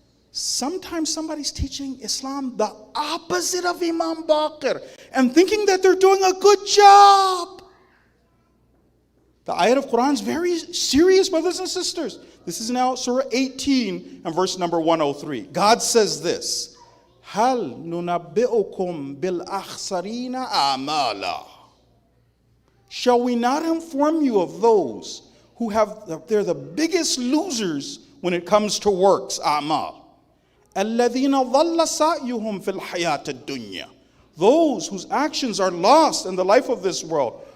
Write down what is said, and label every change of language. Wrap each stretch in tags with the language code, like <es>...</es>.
<en>Sometimes somebody's teaching Islam the opposite of Imam al-Baqir and thinking that they're doing a good job. The ayat of Quran is very serious, brothers and sisters. This is now Surah 18 and verse number 103. God says this,</en> <ar>هَلْ نُنَبِّئُكُمْ بِالْأَخْسَرِينَ أَعْمَالًا.</ar> <en>Shall we not inform you of those who they're the biggest losers when it comes to works, a'mal.</en> <ar>الَّذِينَ ضَلَّ سَعْيُهُمْ فِي الْحَيَاةِ الدُّنْيَا.</ar> <en>Those whose actions are lost in the life of this world.</en>